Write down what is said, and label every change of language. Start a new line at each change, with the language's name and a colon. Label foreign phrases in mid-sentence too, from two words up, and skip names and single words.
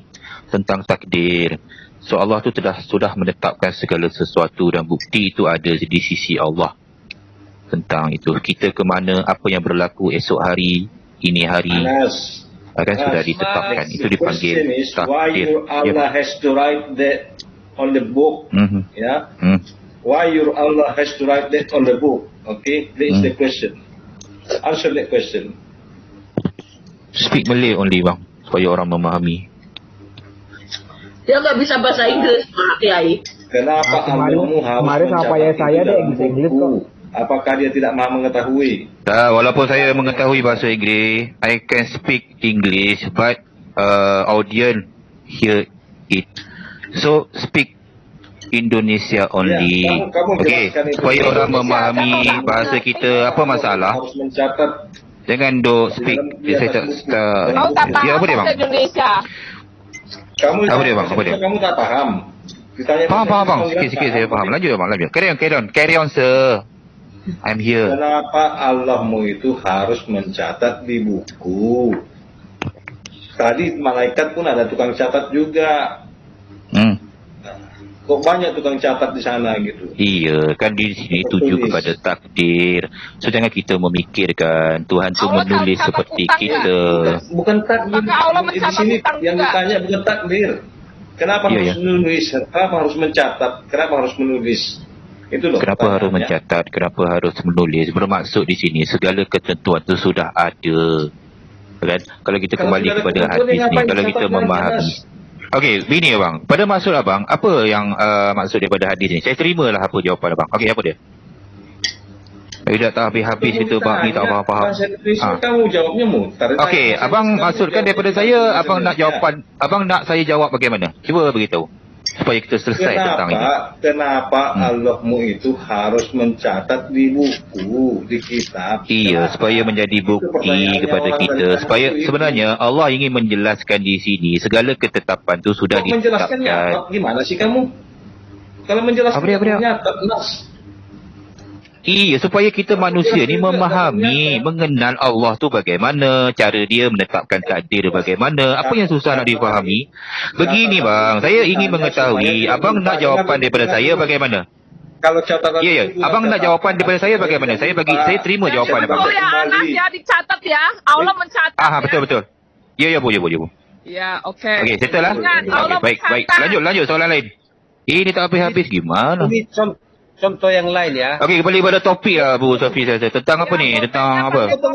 Malay: Tentang takdir. So Allah tu sudah menetapkan segala sesuatu dan bukti itu ada di sisi Allah. Tentang itu. Kita ke mana, apa yang berlaku esok hari, ini hari. Akan sudah ditetapkan. Itu dipanggil takdir.
English: Allah has to write that on the book. Why your Allah has to write that on the book? Okay, that is the question. Answer that question. Speak Malay only
Malay: bang, supaya orang memahami.
Indonesian: Dia nggak bisa bahasa Inggris, Pak Kiai. Kenapa Allahmu harus kemarin apa ya saya deh bisa Inggris kok. Apakah dia tidak maha mengetahui?
Malay: Walaupun saya mengetahui bahasa Inggeris,
English: I can speak English, but audience hear it. So speak Indonesia only.
Malay: Okey, supaya orang memahami bahasa kita. Apa masalah?
Indonesian: Harus mencatat.
Malay: Jangan speak. Saya tak. Kau tak paham Apa dia bang? bahasa Indonesia. Apa dia bang? Kamu tak paham. Faham bang. Sikit saya faham. Lanjut bang, lanjut.
English: Carry on sir. I'm here.
Indonesian: Kenapa Allahmu itu harus mencatat di buku? Tadi malaikat pun ada tukang catat juga. Kok banyak tukang catat di sana gitu?
Malay: Iya, kan di sini tuju kepada takdir. So jangan kita memikirkan Tuhan tu menulis seperti kita. Bukan takdir.
Indonesian: Di sini yang ditanya bukan takdir. Kenapa harus menulis? Kenapa harus mencatat? Kenapa harus menulis? Itu loh. Kenapa harus mencatat? Kenapa harus menulis?
Malay: Bermaksud di sini segala ketentuan itu sudah ada. Kan? Kalau kita kembali kepada hadis ni, kalau kita memahami. Okey, begini abang. Pada maksud abang, apa yang maksud daripada hadis ni? Saya terimalah apa jawapan abang. Okey, apa dia? Tidak tak habis-habis itu bang, ni tak faham-faham.
Indonesian: Kamu jawabnya mutar.
Malay: Okey, abang maksudkan daripada saya, abang nak jawapan, abang nak saya jawab bagaimana? Cuba beritahu.
Indonesian: Supaya kita selesai tentang ini. Kenapa Allahmu itu harus mencatat di buku, di kitab?
Malay: Iya, supaya menjadi bukti kepada kita. Supaya sebenarnya Allah ingin menjelaskan di sini segala ketetapan itu sudah ditetapkan.
Indonesian: Gimana sih kamu? Kalau menjelaskan nyata, nas.
Malay: Iya, supaya kita manusia ni memahami, mengenal Allah tu bagaimana, cara dia menetapkan takdir bagaimana, apa yang susah nak difahami. Begini bang, saya ingin mengetahui, abang nak jawapan daripada saya bagaimana?
Indonesian: Kalau catatan Ya, ya, itu
Malay: abang nak jawapan daripada saya bagaimana? Saya terima jawapan abang.
Indonesian: Betul ya Anas ya, dicatat ya. Allah mencatat ya. Betul, betul. Ya, Bu. Ya, oke.
Malay: Okey, settle lah. Ingat, Allah Okey, baik. mencatat. Lanjut soalan lain.
Indonesian: Ini tak habis-habis gimana? Ini contoh yang lain ya.
Malay: Okey, kembali pada topik lah Bu Sofi saya. Tentang apa ni? Tentang apa? Tunggu.